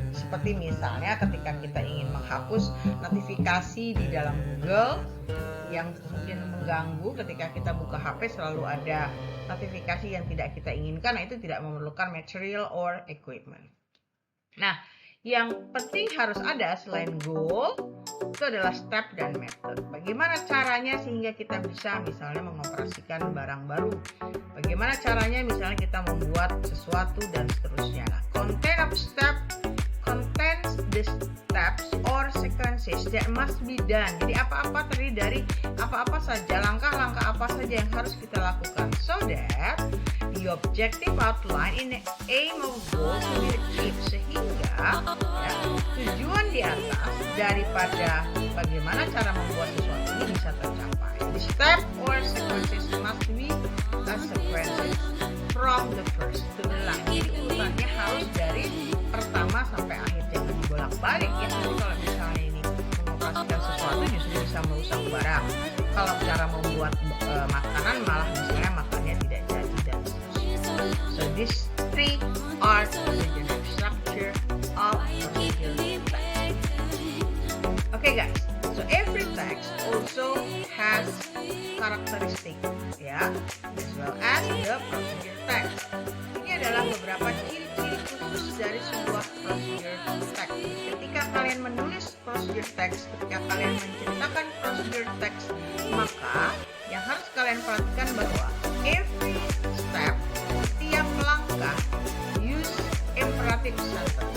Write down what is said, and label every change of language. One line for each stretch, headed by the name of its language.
Indonesian: Seperti misalnya ketika kita ingin menghapus notifikasi di dalam Google yang mungkin mengganggu, ketika kita buka HP selalu ada notifikasi yang tidak kita inginkan, nah itu tidak memerlukan
English: material or equipment.
Indonesian: Nah, yang penting harus ada selain goal itu adalah step dan method. Bagaimana caranya sehingga kita bisa misalnya mengoperasikan barang baru. Bagaimana caranya misalnya kita membuat sesuatu dan seterusnya.
English: Nah, content of step contains the steps or sequences that must be done.
Indonesian: Jadi apa-apa terdiri dari apa-apa saja, langkah-langkah apa saja yang harus kita lakukan,
English: so that the objective outline in the aim of goal to be achieved,
Indonesian: sehingga ya, tujuan di atas daripada bagaimana cara membuat sesuatu ini bisa tercapai.
English: The step or sequences must be a sequences from the first to the last.
Indonesian: Jadi urutannya harus dari pertama sampai akhir, jangan dibolak-balik ya. Jadi kalau misalnya ini mengoperasikan sesuatu justru bisa merusak barang. Kalau cara membuat makanan malah misalnya makannya tidak jadi dan seterusnya.
English: So these 3 are the generic structure of procedure text. Okay guys, so every text also has characteristic ya, as well as the procedure text.
Indonesian: Ini adalah beberapa ciri-ciri khusus dari sebuah procedure text. Ketika kalian menulis procedure text, ketika kalian menceritakan procedure text, maka yang harus kalian perhatikan bahwa
English: every step,
Indonesian: setiap langkah,
English: use imperative sentence.